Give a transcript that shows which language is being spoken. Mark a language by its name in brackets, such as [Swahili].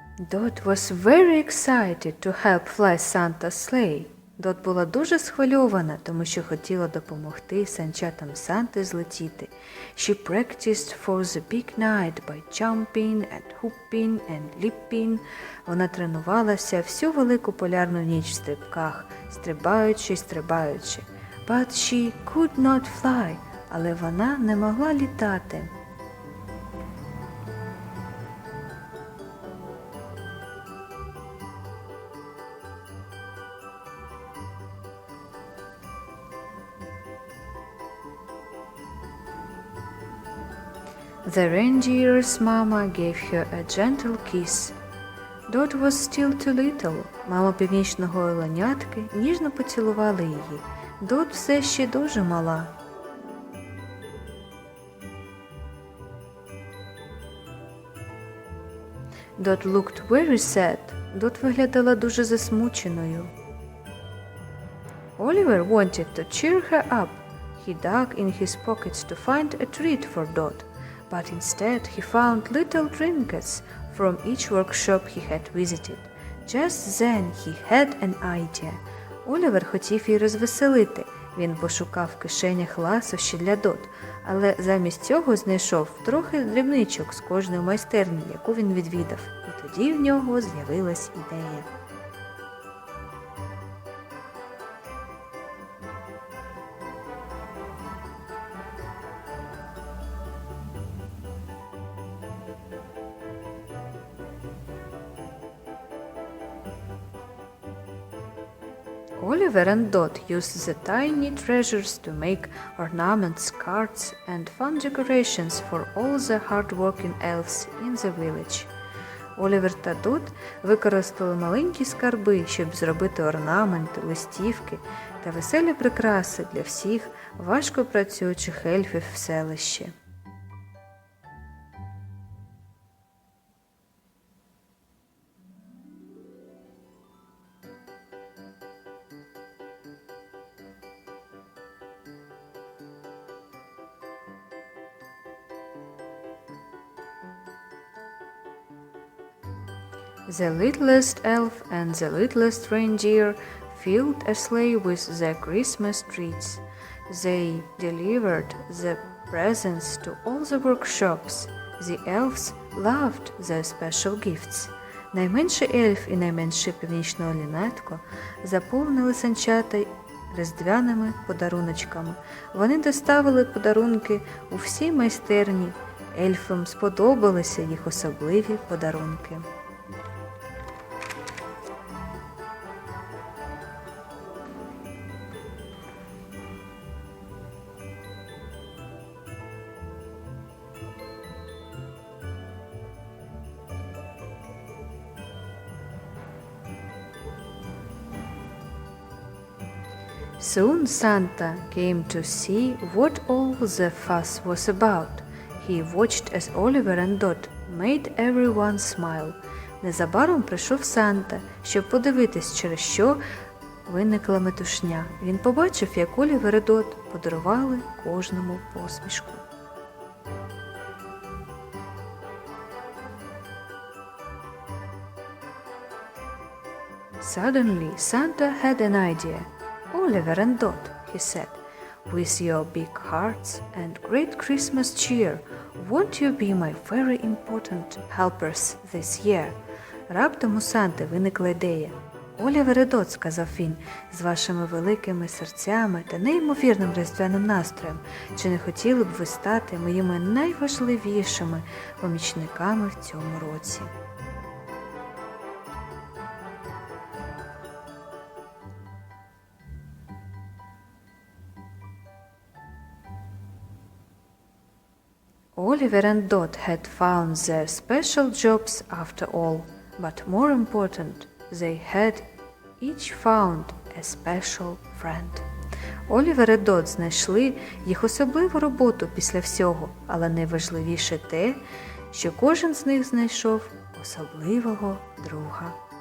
[English] Dot was very excited to help fly Santa's sleigh. [Ukrainian] Дот була дуже схвильована, тому що хотіла допомогти санчатам Санти злетіти. [English] She practiced for the big night by jumping and hopping and leaping. [Ukrainian] Вона тренувалася всю велику полярну ніч в стрибках, стрибаючи й стрибаючи. [English] But she could not fly, [Ukrainian] але вона не могла літати. [English] The reindeer's mama gave her a gentle kiss. Dot was still too little. [Ukrainian] Мама північного оленятки ніжно поцілувала її. Дот все ще дуже мала. [English] Dot looked very sad. [Ukrainian] Dot виглядала дуже засмученою. [English] Oliver wanted to cheer her up. He dug in his pockets to find a treat for Dot. But instead he found little trinkets from each workshop he had visited. Just then he had an idea. [Ukrainian] Олівер хотів її розвеселити Він пошукав в кишенях ласощі для Дот, але замість цього знайшов трохи дрібничок з кожної майстерні, яку він відвідав, і тоді в нього з'явилась ідея. [English] Oliver and Dot used the tiny treasures to make ornaments, cards, and fun decorations for all the hard-working elves in the village. [Ukrainian] Олівер та Дот використали маленькі скарби, щоб зробити орнаменти, листівки та веселі прикраси для всіх важко працюючих ельфів в селищі. [English] The littlest elf and the littlest reindeer filled a sleigh with their Christmas treats. They delivered the presents to all the workshops. The elves loved their special gifts. [Ukrainian] Найменший ельф і найменше північне оленятко заповнили санчата різдвяними подаруночками. Вони доставили подарунки у всі майстерні. Ельфам сподобалися їх особливі подарунки. [English] Soon Santa came to see what all the fuss was about. He watched as Oliver and Dot made everyone smile. [Ukrainian] Незабаром прийшов Санта, щоб подивитись, через що виникла метушня. Він побачив, як Олівер і Дот подарували кожному посмішку. [English] Suddenly Santa had an idea. Oliver and Dot, he said, with your big hearts and great Christmas cheer, won't you be my very important helpers this year? [Ukrainian] Раптом у Санти виникла ідея. «Олівер і Дот», – сказав він, – «з вашими великими серцями та неймовірним різдвяним настроєм, чи не хотіли б ви стати моїми найважливішими помічниками в цьому році?» [English] Oliver and Dot had found their special jobs after all, but more important, they had each found a special friend. [Ukrainian] Олівер і Дот знайшли їх особливу роботу після всього, але найважливіше те, що кожен з них знайшов особливого друга.